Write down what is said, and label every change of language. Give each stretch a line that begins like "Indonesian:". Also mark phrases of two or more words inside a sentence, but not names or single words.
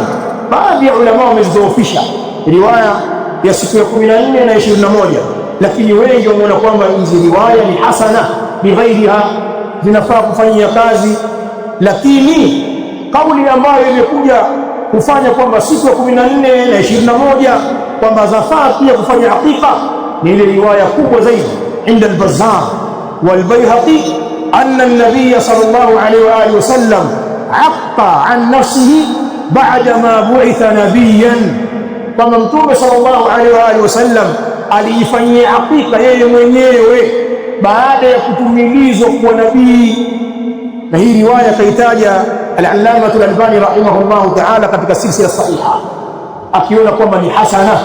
Swahili: Baadhi ya ulama wamezidhoofisha riwaya ya siku ya 14 na 21, lakini wengi wameona kwamba hizi riwaya ni
Arabic: حسنة بغيرها,
Swahili: zinafaa kufanyia kazi. Lakini kauli ambayo imekuja kufanya kwamba siku ya 14 na 21 kwamba zafaa pia kufanya hakika ni ile riwaya kubwa zaidi
Arabic: عند البزار والبيهقي أن النبي صلى الله عليه وآله وسلم عق عن نفسه بعد ما بعث نبيا,
Swahili: kwamba Mtume
Arabic: صلى الله عليه وآله وسلم
Swahili: alifanyia hakika yeye mwenyewe baada ya kutumilizwa kwa nabii. Na hii riwaya kaitaja al-Allama al-Albani
Arabic: رحمه الله تعالى
Swahili: katika silsila sahiha, akiona kwamba ni hasana.